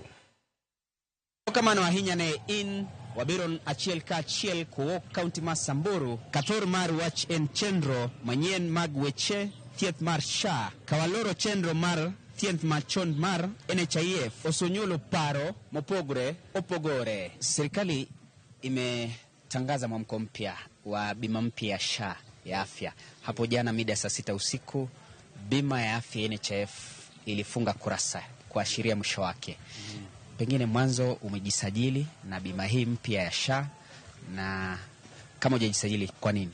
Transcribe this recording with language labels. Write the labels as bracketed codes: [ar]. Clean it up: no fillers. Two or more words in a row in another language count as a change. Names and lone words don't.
[luo] Kamano ahinya ne in wabiron achiel ka achiel ko kaunti ma Samburu kator mar wach en chenro manyien mag weche thieth mar SHA kawaloro chenro mar thieth machon mar NHIF osonyolo paro opogore. [sw] Serikali imetangaza mwamko mpya wa bima mpya ya SHA ya afya. Hapo jana mida saa 6 usiku bima ya afya NHIF ilifunga kurasa kuashiria mwisho wake. Pengine mwanzo umejisajili na bima hii mpya ya SHA, na kama hujajisajili kwa nini?